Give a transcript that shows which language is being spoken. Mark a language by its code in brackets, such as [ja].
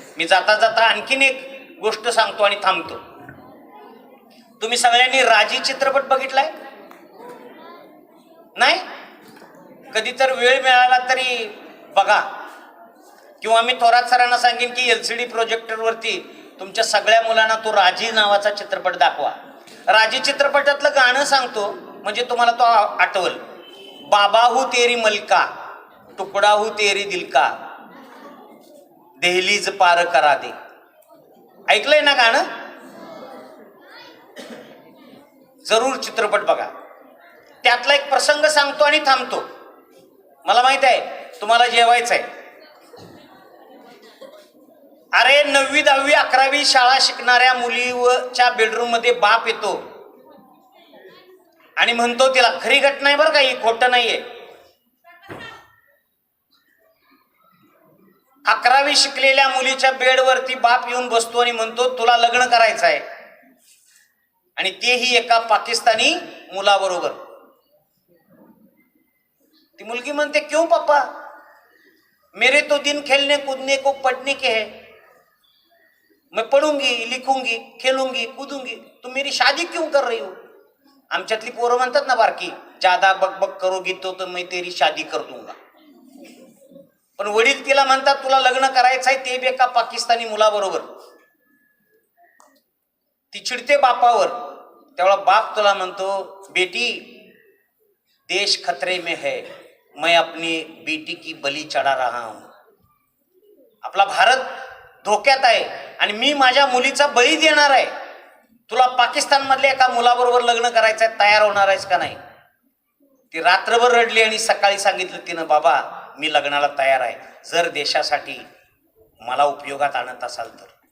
[mr] मी जाता जाता आणखीन एक गोष्ट सांगतो आणि थांबतो. तुम्ही सगळ्यांनी राजी चित्रपट बघितलाय नाही? कधी तर वेळ मिळाला तरी बघा, किंवा मी थोरात सरांना सांगेन की LCD प्रोजेक्टरवरती तुमच्या सगळ्या मुलांना तो राजी नावाचा चित्रपट दाखवा. राजी चित्रपटातलं गाणं सांगतो म्हणजे तुम्हाला तो आठवल. [hi] बाबा हूँ तेरी मलका, टुकड़ा हूँ तेरी दिल का, दहलीज पार करा दे. [mr] ऐकलंय ना गाणं? जरूर चित्रपट बघा. त्यातला एक प्रसंग सांगतो आणि थांबतो. मला माहित आहे तुम्हाला जेवायचं आहे. अरे 9वी 10वी 11वी शाळा शिकणाऱ्या मुलीच्या बेडरूम मध्ये बाप येतो आणि म्हणतो, तिला खरी घटना आहे बरं का, ही खोटं नाहीये. 11वी शिकलेल्या मुलीच्या बेडवरती बाप येऊन बसतो आणि म्हणतो, तुला लग्न करायचं आहे, आणि तेही एका पाकिस्तानी मुलाबरोबर. ती मुलगी म्हणते, [hi] क्यों पापा, मेरे तो दिन खेलने कूदने को पढ़ने के है, मैं पढ़ूंगी, लिखूंगी, खेलूंगी, कूदूंगी, तुम मेरी शादी क्यों कर रही हो? [mr] आमच्यातली पोरं म्हणतात ना बारकी, [hi] ज्यादा बकबक करोगी तो मैं तेरी शादी कर दूंगा. [mr] पण वडील तिला म्हणतात, तुला लग्न करायचं आहे, ते बी एका पाकिस्तानी मुलाबरोबर. ती चिडते बापावर. तेव्हा बाप तुला म्हणतो, [hi] बेटी देश खतरे में है, मैं अपनी बेटी की बली चढ़ा रहा हूं. [mr] आपला भारत धोक्यात आहे आणि मी माझ्या मुलीचा बळी देणार आहे. तुला पाकिस्तानमधल्या एका मुलाबरोबर लग्न करायचं आहे, तयार होणार आहेस का नाही? ती रात्रभर रडली आणि सकाळी सांगितलं तिनं, बाबा मी लग्नाला तयार आहे, जर देशासाठी मला उपयोगात आणत असाल तर.